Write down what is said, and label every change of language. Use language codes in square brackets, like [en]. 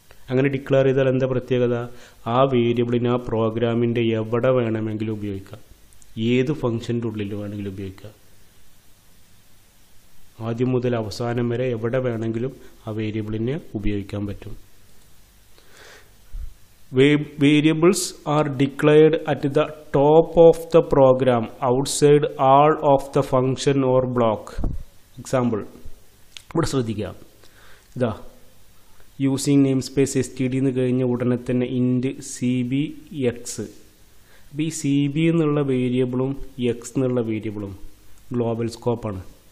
[ml] അങ്ങനെ ഡിക്ലെയർ ചെയ്താൽ എന്താ പ്രത്യേകത, ആ വേരിയബിളിന് ആ പ്രോഗ്രാമിൻ്റെ എവിടെ വേണമെങ്കിലും ഉപയോഗിക്കാം, ഏത് ഫംഗ്ഷൻ്റെ ഉള്ളിൽ വേണമെങ്കിലും ഉപയോഗിക്കാം. ആദ്യം മുതൽ അവസാനം വരെ എവിടെ വേണമെങ്കിലും ആ വേരിയബിളിനെ ഉപയോഗിക്കാൻ പറ്റും. [en] Variables are declared at the top of the program outside all of the function or block. [ml] Example, ഇവിടെ ശ്രദ്ധിക്കുക, ഇതാ യൂസിങ് നെയിം സ്പേസ് STD എന്ന് കഴിഞ്ഞ ഉടനെ തന്നെ ഇൻറ്റ് CB X. അപ്പോൾ ഈ CB എന്നുള്ള വേരിയബിളും X എന്നുള്ള വേരിയബിളും ഗ്ലോബൽ സ്കോപ്പാണ്.